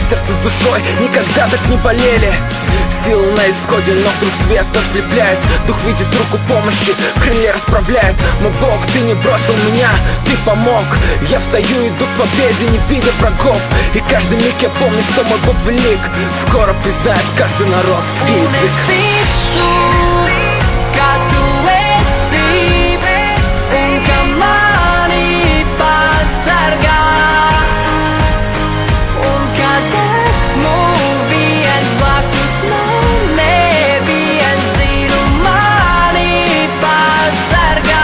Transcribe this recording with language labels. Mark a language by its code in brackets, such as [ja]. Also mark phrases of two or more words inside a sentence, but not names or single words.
[ru] Сердце с душой никогда так не болели. Сила на исходе, но вдруг свет ослепляет. Дух видит руку помощи, крылья расправляет. Мой Бог, ты не бросил меня, ты помог. Я встаю, иду к победе, не видя врагов. И каждый миг я помню, что мой Бог велик. Скоро признает каждый народ и язык. [lv] Ka tu esi un ka mani pasargā. Un kad esmu viens blakus, nav neviens, zinu, mani pasargā.